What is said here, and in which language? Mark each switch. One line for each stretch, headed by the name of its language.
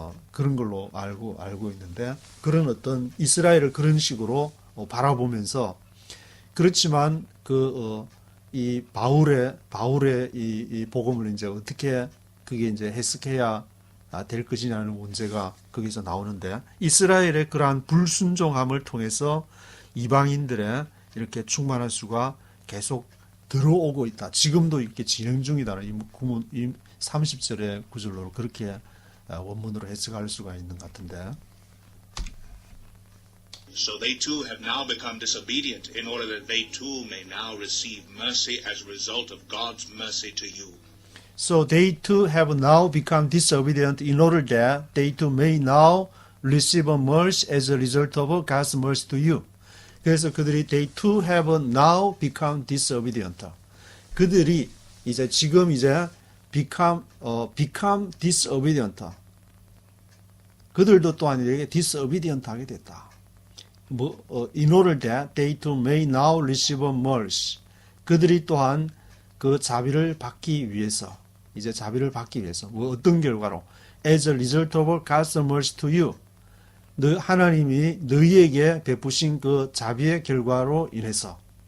Korean: 그런 걸로 알고 있는데, 그런 어떤 이스라엘을 그런 식으로 바라보면서, 그렇지만 이 바울의 이 복음을 이제 어떻게 그게 이제 해석해야 될 것이냐는 문제가 거기서 나오는데, 이스라엘의 그러한 불순종함을 통해서 이방인들의 이렇게 충만할 수가 계속 들어오고 있다. 지금도 이렇게 진행 중이다는 이 30절의 구절로 그렇게 원문으로 해석할 수가 있는 것 같은데.
English: So they too have now become disobedient in order that they too may now receive mercy as a result of God's mercy to you. So they too have now become disobedient in order that they too may now receive a mercy as a result of God's mercy to you.
Korean: 그래서 그들이
English: they too have now become disobedient.
Korean: 그들이 이제 지금 이제
English: become disobedient.
Korean: 그들도 또한 이렇게 disobedient 하게 됐다.
English: In order that they too may now receive a mercy.
Korean: 그들이 또한 그 자비를 받기 위해서, 이제 자비를 받기 위해서, 어떤 결과로?
English: As a result of God's mercy to you.
Korean: 하나님이 너희에게 베푸신 그 자비의 결과로 인해서.